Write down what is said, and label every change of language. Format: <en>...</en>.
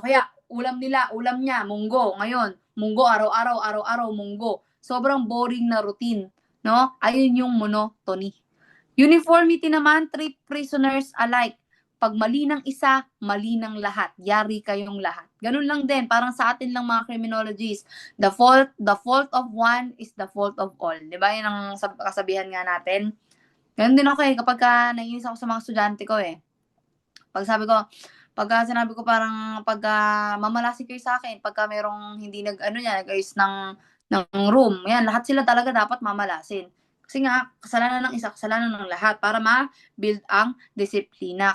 <tl>Kaya, ulam niya, munggo. Ngayon, munggo, araw-araw, munggo. Sobrang boring na routine, no? Ayun yung monotony. Uniformity naman, treat prisoners alike. Pag mali ng isa, mali ng lahat. Yari kayong lahat. Ganun lang din, parang sa atin lang mga criminologists.</tl> <en>The fault of one is the fault of all.</en> <tl>Di ba? Yan ang kasabihan nga natin. Ganun din ako kapag naiinis ako sa mga estudyante ko Pag sinabi ko parang mamalasig kayo sa akin, pagka merong hindi nag-ayos ng room, yan, lahat sila talaga dapat mamalasin. Kasi nga, kasalanan ng isa, kasalanan ng lahat para ma-build ang disiplina.</tl>